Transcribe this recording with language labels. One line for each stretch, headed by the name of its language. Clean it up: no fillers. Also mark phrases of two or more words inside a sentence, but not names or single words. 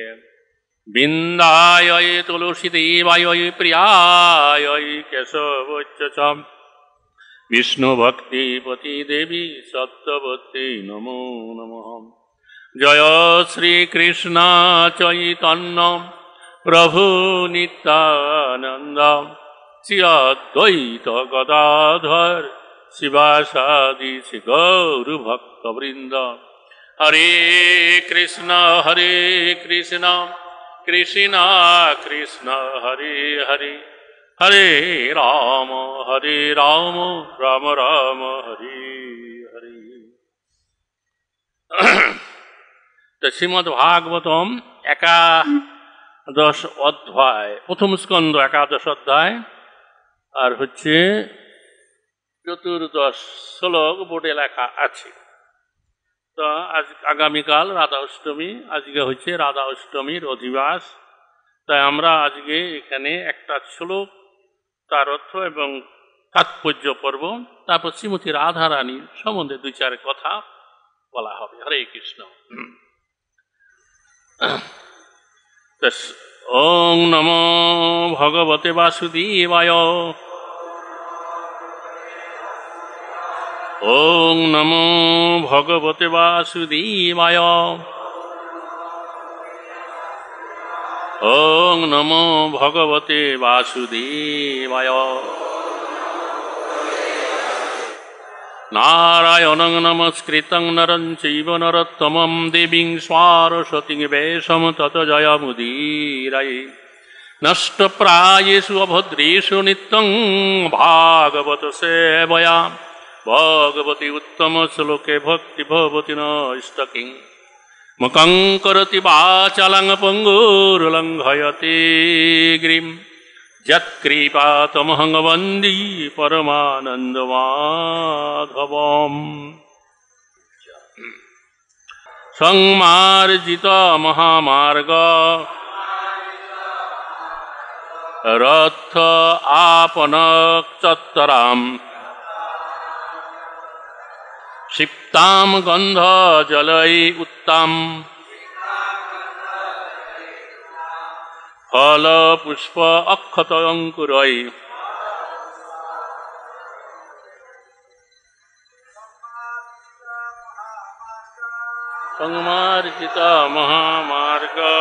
Sanskrit: बिन्दाय तुलसीदेवाय प्रियाय केशवच्च च विष्णुभक्तिपति देवी सत्यवती नमो नमः। जय श्रीकृष्ण चैतन्य प्रभु नित्यानन्द श्री अद्वैत गदाधर शिवासादि श्री गौरभक्तवृन्द। हरे कृष्ण कृष्ण कृष्ण हरे हरे हरे राम राम राम हरे हरे।
Bangla: তো শ্রীমদ্ভাগবতম একাদশ অধ্যায় প্রথম স্কন্দ একাদশ অধ্যায় আর হচ্ছে চতুর্দশ শ্লোক বোর্ডে লেখা আছে। তো আজ আগামীকাল রাধা অষ্টমী, আজকে হচ্ছে রাধা অষ্টমীর অধিবাস। তাই আমরা আজকে এখানে একটা শ্লোক তার অর্থ এবং তাৎপর্য পড়ব, তারপর শ্রীমতী রাধা রানীর সম্বন্ধে দুই চার কথা বলা হবে।
Sanskrit: হরে কৃষ্ণ। ওং নমো ভগবতে বাসুদেবায়। ওং নমো ভগবতে বাসুদেবায়। ওং নমো ভগবতে বাসুদেবায়। নারায়ণং নমস্কৃতং নরং চৈব নরোত্তমং দেবীং সরস্বতীং ব্যাসং ততো জয়মুদীরয়ে। নষ্টপ্রায়েষু অভদ্রেষু নিত্যং ভাগবত সেবয়া भगवती उत्तम श्लोके भक्ति भवति नष्टकिं। मुखं करोति वाचालं पंगुर्लंघयते गिरिं यत्कृपातमहं वन्दे परमानन्दमाधवम्। সংমার্জিত মহামার্গ রথ আপনক চত্বরাম ক্ষিপ্তাম গন্ধ জলై উত্তম ফল পুষ্প অক্ষত অঙ্কুরৈ সংমার্জিত মহামার্গ